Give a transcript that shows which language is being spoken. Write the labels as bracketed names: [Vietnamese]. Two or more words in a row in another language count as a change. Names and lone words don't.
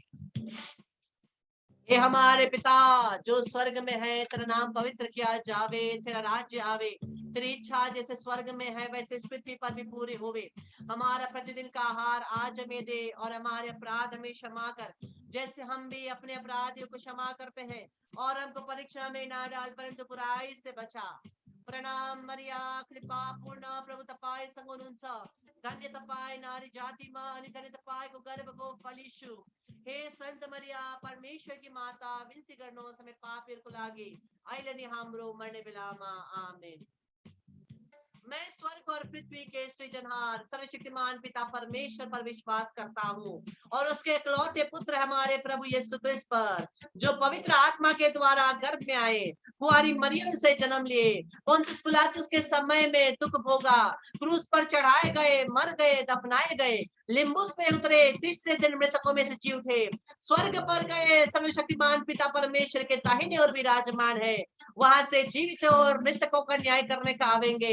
[Hindi] हे हमारे पिता जो स्वर्ग में है, तेरा नाम पवित्र किया जावे, तेरा राज्य आवे, तेरी इच्छा जैसे स्वर्ग में है वैसे इस पृथ्वी पर भी पूरी होवे। हमारा प्रतिदिन का आहार आज हमें दे और हमारे अपराध हमें क्षमा कर, जैसे हम भी अपने अपराधियों को क्षमा करते हैं। और हमको परीक्षा में ना डाल परंतु बुराई से बचा, [Nepali] प्रणाम मरिया कृपा पूर्ण प्रभु तपाई सँग हुनुहुन्छ धन्य तपाई नारी जातिमा अनि धन्य तपाईको गर्भको फल यीशु हे सन्त मरिया [Hindi] परमेश्वर की माता [Nepali] विन्ती गर्नुहोस् हामी पापीहरूको लागि अहिले नि हाम्रो मर्ने बेलामा आमेन। [Hindi] मैं स्वर्ग और पृथ्वी के सृजनहार सर्वशक्तिमान पिता परमेश्वर पर विश्वास करता हूँ और उसके इकलौते पुत्र हमारे प्रभु यीशु क्रिस्त पर जो पवित्र आत्मा के द्वारा गर्भ में आए कुंवारी मरियम से जन्म लिए पुन्तियुस पिलातुस के समय में दुख भोगा क्रूस पर चढ़ाए गए मर गए दफनाए गए लिम्बुस में उतरे तीसरे दिन मृतकों में से जी उठे स्वर्ग पर गए सर्वशक्तिमान पिता परमेश्वर के दाहिने ओर विराजमान है वहां से जीवित और मृतकों का न्याय करने का आवेंगे।